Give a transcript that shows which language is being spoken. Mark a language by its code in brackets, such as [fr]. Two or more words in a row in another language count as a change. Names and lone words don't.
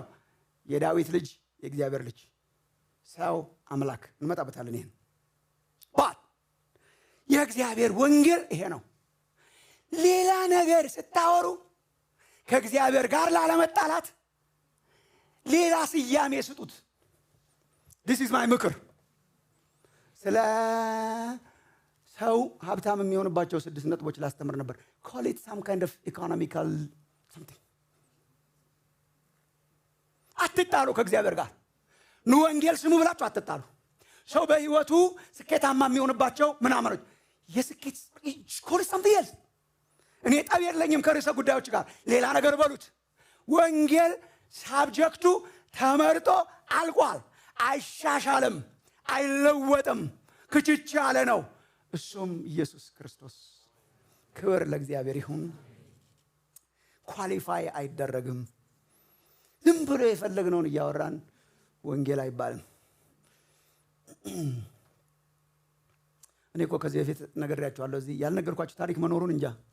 [am] የዳዊት ልጅ፣ የእግዚአብሔር ልጅ፣ ሰው፣ አምላክ። እንመጣበታለን ይሄን። የእግዚአብሔር ወንጌል ይሄ ነው። ሌላ ነገር ስታወሩ ከእግዚአብሔር ጋር ላለመጣላት ሌላ ስያሜ ስጡት። [en] this is my [am] ምክር። ስለ ሰው ሀብታም የሚሆንባቸው 6 ነጥቦች ላስተምር ነበር። [en] call it some kind of economical something። [am] አትጣሉ ከእግዚአብሔር ጋር። ኑ ወንጌል ስሙ ብላችሁ አትጣሉ። ሰው በህይወቱ ስኬታማ የሚሆንባቸው ምናምኖች የስኬት [en] call it something else። [am] እኔ ጠብ የለኝም ከርዕሰ ጉዳዮች ጋር፣ ሌላ ነገር በሉት። ወንጌል ሳብጀክቱ ተመርጦ አልቋል። አይሻሻልም፣ አይለወጥም፣ ክችች ያለ ነው። እሱም ኢየሱስ ክርስቶስ። ክብር ለእግዚአብሔር ይሁን። ኳሊፋይ አይደረግም። ዝም ብሎ የፈለግነውን እያወራን ወንጌል አይባልም። እኔ እኮ ከዚህ በፊት ነግሬያችኋለሁ። እዚህ ያልነገርኳችሁ ታሪክ መኖሩን እንጃ።